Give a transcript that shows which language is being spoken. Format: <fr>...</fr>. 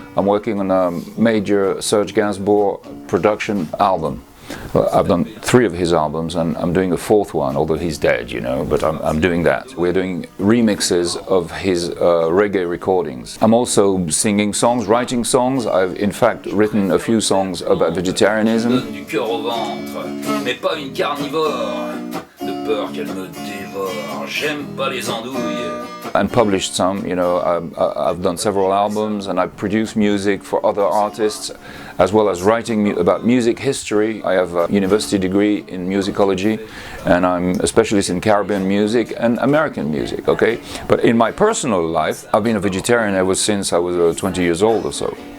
<en>I'm working on a major Serge Gainsbourg production album. I've done 3 of his albums, and I'm doing a 4th one, although he's dead, you know, but I'm doing that. We're doing remixes of his reggae recordings. I'm also singing songs, writing songs. I've in fact written a few songs about vegetarianism.</en> <fr>Du cœur au ventre, mais pas une carnivore, de peur qu'elle me dévore, j'aime pas les andouilles.</fr> <en>And published some, you know, I've done several albums, and I produce music for other artists, as well as writing about music history. I have a university degree in musicology, and I'm a specialist in Caribbean music and American music, okay? But in my personal life, I've been a vegetarian ever since I was 20 years old or so.</en>